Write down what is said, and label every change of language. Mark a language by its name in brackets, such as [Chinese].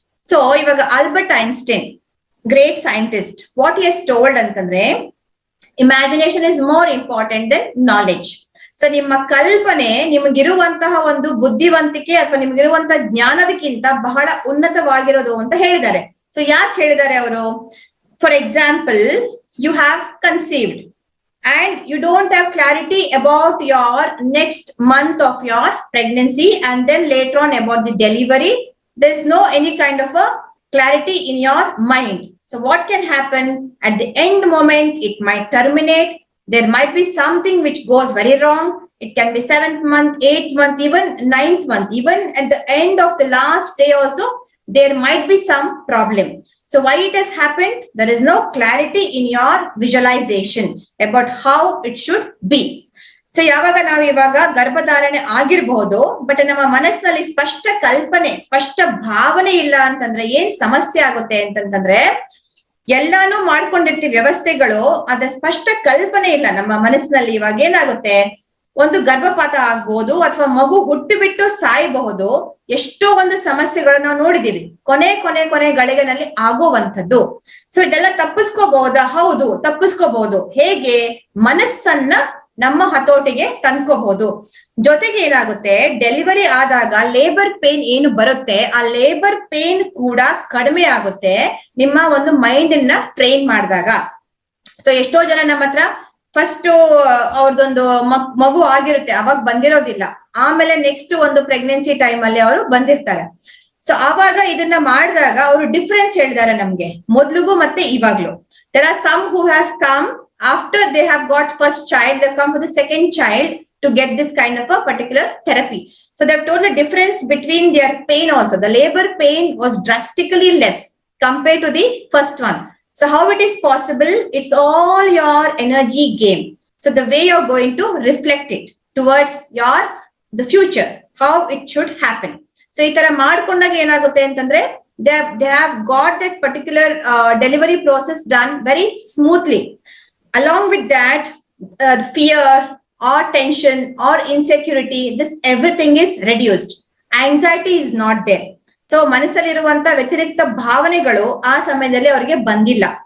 [English] So ಇವಾಗ Albert Einstein, great scientist, what he has told ಅಂತಂದ್ರೆ imagination is more important than knowledge. [Kannada] So ನಿಮ್ಮ ಕಲ್ಪನೆ ನಿಮಗಿರುವಂತಹ ಒಂದು ಬುದ್ಧಿವಂತಿಕೆ ಅಥವಾ ನಿಮಗಿರುವಂತಹ ಜ್ಞಾನದಕ್ಕಿಂತ ಬಹಳ ಉನ್ನತವಾಗಿರೋದು ಅಂತ ಹೇಳಿದ್ದಾರೆ. ಸೊ ಯಾಕೆ ಹೇಳಿದ್ದಾರೆ ಅವರು? [English] For example, you have conceived and you don't have clarity about your next month of your pregnancy, and then later on about the delivery, there's no any kind of a clarity in your mind. So what can happen at the end moment? It might terminate. There might be something which goes very wrong. It can be 7th month, 8th month, even 9th month. Even at the end of the last day also, there might be some problem. So why it has happened? There is no clarity in your visualization about how it should be. [Kannada] So ಯಾವಾಗ ನಾವು ಇವಾಗ ಗರ್ಭಧಾರಣೆ ಆಗಿರಬಹುದು, but ನಮ್ಮ ಮನಸ್ಸಿನಲ್ಲಿ ಸ್ಪಷ್ಟ ಕಲ್ಪನೆ, ಸ್ಪಷ್ಟ ಭಾವನೆ ಇಲ್ಲ ಅಂತಂದ್ರೆ ಏನ್ ಸಮಸ್ಯೆ ಆಗುತ್ತೆ ಅಂತಂತಂದ್ರೆ ಎಲ್ಲಾನು ಮಾಡ್ಕೊಂಡಿರ್ತೀವಿ ವ್ಯವಸ್ಥೆಗಳು, ಅದ್ರ ಸ್ಪಷ್ಟ ಕಲ್ಪನೆ ಇಲ್ಲ ನಮ್ಮ ಮನಸ್ಸಿನಲ್ಲಿ. ಇವಾಗ ಏನಾಗುತ್ತೆ, ಒಂದು ಗರ್ಭಪಾತ ಆಗ್ಬಹುದು ಅಥವಾ ಮಗು ಹುಟ್ಟು ಬಿಟ್ಟು ಸಾಯಬಹುದು. ಎಷ್ಟೋ ಒಂದು ಸಮಸ್ಯೆಗಳು ನಾವು ನೋಡಿದೀವಿ ಕೊನೆ ಗಳಿಗೆನಲ್ಲಿ ಆಗುವಂಥದ್ದು. ಸೊ ಇದೆಲ್ಲ ತಪ್ಪಿಸ್ಕೋಬಹುದಾ? ಹೌದು, ತಪ್ಪಿಸ್ಕೋಬಹುದು. ಹೇಗೆ? ಮನಸ್ಸನ್ನ ನಮ್ಮ ಹತೋಟಿಗೆ ತಂದ್ಕೋಬಹುದು. ಜೊತೆಗೆ ಏನಾಗುತ್ತೆ, ಡೆಲಿವರಿ ಆದಾಗ ಲೇಬರ್ ಪೇನ್ ಏನು ಬರುತ್ತೆ, ಆ ಲೇಬರ್ ಪೇನ್ ಕೂಡ ಕಡಿಮೆ ಆಗುತ್ತೆ ನಿಮ್ಮ ಒಂದು ಮೈಂಡ್ ಅನ್ನ ಟ್ರೈನ್ ಮಾಡಿದಾಗ. ಸೊ ಎಷ್ಟೋ ಜನ ನಮ್ಮ ಹತ್ರ ಫಸ್ಟ್ ಅವ್ರದೊಂದು ಮಗು ಆಗಿರುತ್ತೆ, ಅವಾಗ ಬಂದಿರೋದಿಲ್ಲ, ಆಮೇಲೆ ನೆಕ್ಸ್ಟ್ ಒಂದು ಪ್ರೆಗ್ನೆನ್ಸಿ ಟೈಮ್ ಅಲ್ಲಿ ಅವರು ಬಂದಿರ್ತಾರೆ. ಸೊ ಆವಾಗ ಇದನ್ನ ಮಾಡಿದಾಗ ಅವರು ಡಿಫ್ರೆನ್ಸ್ ಹೇಳಿದ್ದಾರೆ ನಮ್ಗೆ, ಮೊದ್ಲಿಗೂ ಮತ್ತೆ ಇವಾಗ್ಲು. [English] There are some who have come after they have got first child, they come for the second child to get this kind of a particular therapy. So they have told the difference between their pain also. The labor pain was drastically less compared to the first one. So how it is possible? It's all your energy game. So the way you're going to reflect it towards the future, how it should happen. So [Kannada] ಈ ತರ ಮಾಡ್ಕೊಂಡಾಗ ಏನಾಗುತ್ತೆ ಅಂತಂದ್ರೆ [English] they have got that particular delivery process done very smoothly. Along with that, fear or tension or insecurity, this everything is reduced. Anxiety is not there. [Kannada] So ಮನಸ್ಸಲ್ಲಿರುವಂತ ವ್ಯತಿರಿಕ್ತ ಭಾವನೆಗಳು ಆ ಸಮಯದಲ್ಲಿ ಅವರಿಗೆ ಬಂದಿಲ್ಲ.